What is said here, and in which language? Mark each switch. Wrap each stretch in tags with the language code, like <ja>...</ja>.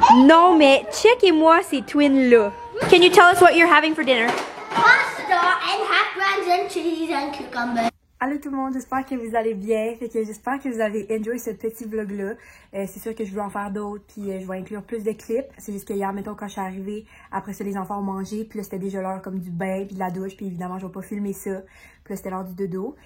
<fr>Non, mais checkez-moi ces twins-là.</fr> <en>Can you tell us what you're having for dinner? Pasta and hash browns and cheese and cucumber.</en> <fr>Allô tout le monde, j'espère que vous allez bien. Fait que j'espère que vous avez enjoy ce petit vlog-là. C'est sûr que je veux en faire d'autres, puis je vais inclure plus de clips. C'est juste que hier, mettons, quand je suis arrivée, après ça, les enfants ont mangé, puis là, c'était déjà l'heure comme du bain, puis de la douche, puis évidemment, je vais pas filmer ça. Puis là, c'était l'heure du dodo.</fr>